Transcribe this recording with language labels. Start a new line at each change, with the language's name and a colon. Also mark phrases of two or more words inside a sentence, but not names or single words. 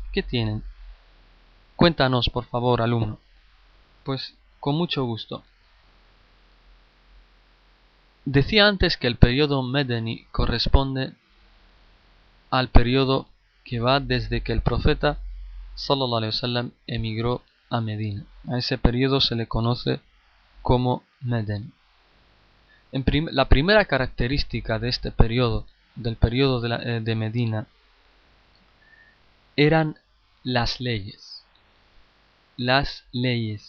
Spanish: ¿Qué tienen? Cuéntanos, por favor, alumno. Pues con mucho gusto. Decía antes que el periodo Medeni corresponde al periodo que va desde que el profeta
Arabic: صلى الله عليه وسلم
Spanish: emigró a Medina. A ese periodo se le conoce como Medeni. La primera característica de este periodo, del periodo de Medina, eran las leyes. Las leyes.